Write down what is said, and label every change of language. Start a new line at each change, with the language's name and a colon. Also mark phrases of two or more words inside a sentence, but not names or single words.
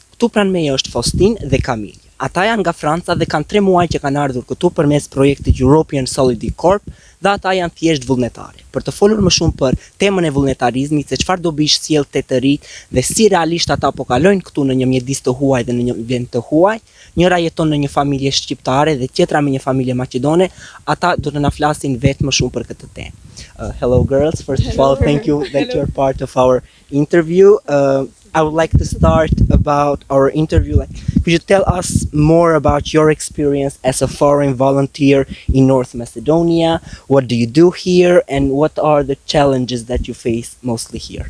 Albanian: Këtu pranë meje është Faustine dhe Camille. Ata janë nga Franca dhe kanë 3 muaj që kanë ardhur këtu përmes projektit European Solidarity Corp dhe ata janë thjesht vullnetare. Për të folur më shumë për temën e vullnetarizmit, se çfarë dobish sjell te të rit dhe si realisht ata po kalojnë këtu në një mjedis të huaj dhe në një vend të huaj, njëra jeton në një familje shqiptare dhe tjetra me një familje maqedone, ata do të na flasin vetë më shumë për këtë temë.
English: Hello girls, first of all, thank you that you're part of our interview. I would like to start about our interview. Could you tell us more about your experience as a foreign volunteer in North Macedonia? What do you do here, and what are the challenges that you face mostly here?